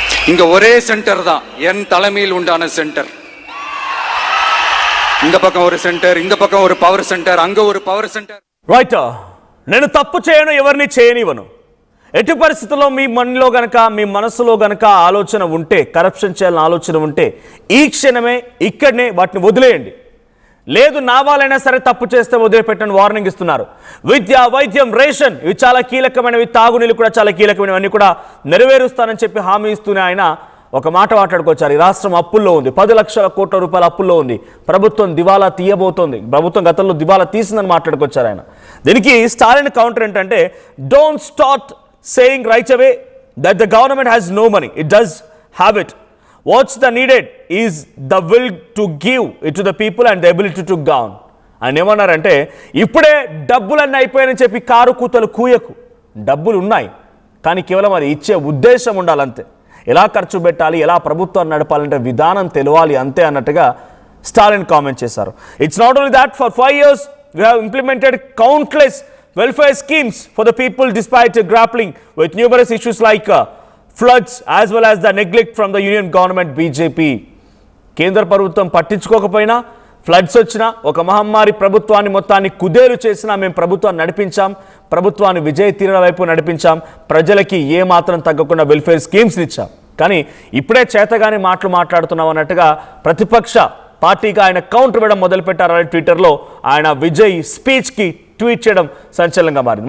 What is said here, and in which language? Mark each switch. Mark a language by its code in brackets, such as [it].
[ta] இங்க ஒரே சென்டர் தான், என் தலைமையில் உண்டான சென்டர். இந்த பக்கம் ஒரு சென்டர், இந்த பக்கம் ஒரு பவர் சென்டர், அங்க ஒரு பவர் சென்టర్. [te] రైట్, నేను తప్పు చేయను, ఎవరిని చేయనివ్వను. ఎట్టి పరిస్థితుల్లో మీ మనలో గనక, మీ మనసులో గనక ఆలోచన ఉంటే, కరప్షన్ చేయాలని ఆలోచన ఉంటే ఈ క్షణమే ఇక్కడనే వాటిని వదిలేయండి. లేదు నా వాళ్ళైనా సరే తప్పు చేస్తే వదిలిపెట్టని వార్నింగ్ ఇస్తున్నారు. విద్య, వైద్యం, రేషన్ ఇవి చాలా కీలకమైనవి, తాగునీళ్ళు కూడా చాలా కీలకమైనవి, అన్ని కూడా నెరవేరుస్తానని చెప్పి హామీ ఇస్తూనే ఆయన ఒక మాట మాట్లాడుకొచ్చారు. ఈ రాష్ట్రం అప్పుల్లో ఉంది, 10 లక్షల కోట్ల రూపాయల అప్పుల్లో ఉంది, ప్రభుత్వం దివాలా తీయబోతోంది, ప్రభుత్వం గతంలో దివాలా తీసిందని మాట్లాడుకొచ్చారు ఆయన. [en] దీనికి స్టాలిన్ కౌంటర్ ఏంటంటే, don't start saying right away that the government has no money, it does have it. What's the needed is the will to give it to the people and the ability to govern. [te] ఆయన ఏమన్నారంటే, ఇప్పుడే డబ్బులన్నీ అయిపోయాయని చెప్పి car కూతలు కూయకు. డబ్బులు ఉన్నాయి, కానీ కేవలం అది ఇచ్చే ఉద్దేశం ఉండాలంతే. ఎలా ఖర్చు పెట్టాలి, ఎలా ప్రభుత్వాన్ని నడపాలంటే విధానం తెలియాలి అంతే అన్నట్టుగా స్టాలిన్ కామెంట్ చేశారు. [en] It's not only that, for 5 years we have implemented countless welfare schemes for the people despite grappling with numerous issues like floods as well as the neglect from the union government BJP. [te] కేంద్ర ప్రభుత్వం పట్టించుకోకపోయినా, floods వచ్చినా, ఒక మహమ్మారి ప్రభుత్వాన్ని మొత్తాన్ని కుదేలు చేసినా మేము ప్రభుత్వాన్ని నడిపించాం, ప్రభుత్వాన్ని విజయ తీరాల వైపు నడిపించాం, ప్రజలకి ఏ మాత్రం తగ్గకుండా వెల్ఫేర్ స్కీమ్స్ ఇచ్చాం. కానీ ఇప్పుడే చేతగాని మాటలు మాట్లాడుతున్నాం అన్నట్టుగా ప్రతిపక్ష పార్టీగా ఆయన కౌంటర్ వేయడం మొదలుపెట్టారని ట్విట్టర్లో ఆయన విజయ్ స్పీచ్కి ట్వీట్ చేయడం సంచలనంగా మారింది.